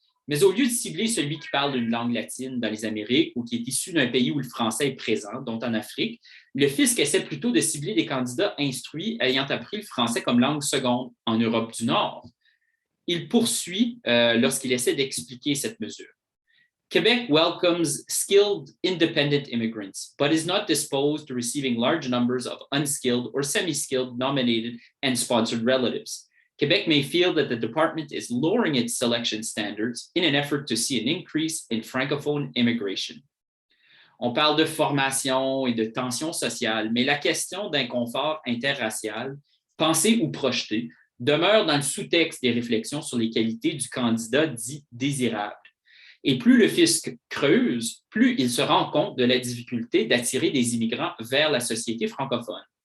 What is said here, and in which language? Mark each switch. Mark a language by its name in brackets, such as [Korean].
[French] Mais au lieu de cibler celui qui parle une langue latine dans les Amériques ou qui est issu d'un pays où le français est présent, dont en Afrique, le fisc essaie plutôt de cibler des candidats instruits ayant appris le français comme langue seconde en Europe du Nord. Il poursuit lorsqu'il essaie d'expliquer cette mesure. [English] Quebec welcomes skilled independent immigrants, but is not disposed to receiving large numbers of unskilled or semi-skilled nominated and sponsored relatives. Quebec may feel that the department is lowering its selection standards in an effort to see an increase in francophone immigration. [French] On parle de formation et de tension sociale, mais la question d'inconfort interracial, pensé ou projeté, demeure dans le sous-texte des réflexions sur les qualités du candidat dit désirable. Et plus le fisc creuse, plus il se rend compte de la difficulté d'attirer des immigrants vers la société francophone.